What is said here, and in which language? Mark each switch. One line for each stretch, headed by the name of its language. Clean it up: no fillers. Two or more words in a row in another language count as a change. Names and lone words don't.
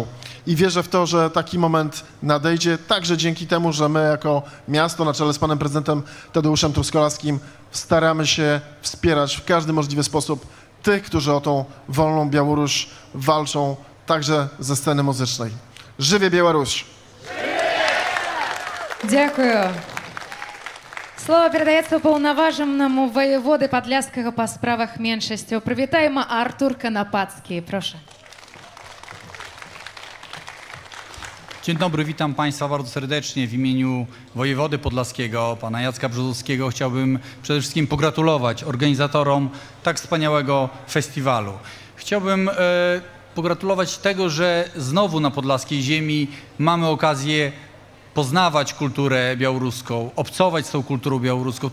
Polish: I wierzę w to, że taki moment nadejdzie, także dzięki temu, że my jako miasto na czele z panem prezydentem Tadeuszem Truskolarskim staramy się wspierać w każdy możliwy sposób tych, którzy o tą wolną Białoruś walczą, także ze sceny muzycznej.
Belarusian: Żywie Białoruś! Дякую. Слово передаецца ўпаўнаважанаму воеводы Падляшскага па справах меншасцяў. Прывітаем Артур Канапацкі. Прошу.
Polish: Dzień dobry, witam Państwa bardzo serdecznie. W imieniu wojewody podlaskiego, pana Jacka Brzozowskiego, chciałbym przede wszystkim pogratulować organizatorom tak wspaniałego festiwalu. Chciałbym pogratulować tego, że znowu na podlaskiej ziemi mamy okazję poznawać kulturę białoruską, obcować z tą kulturą białoruską.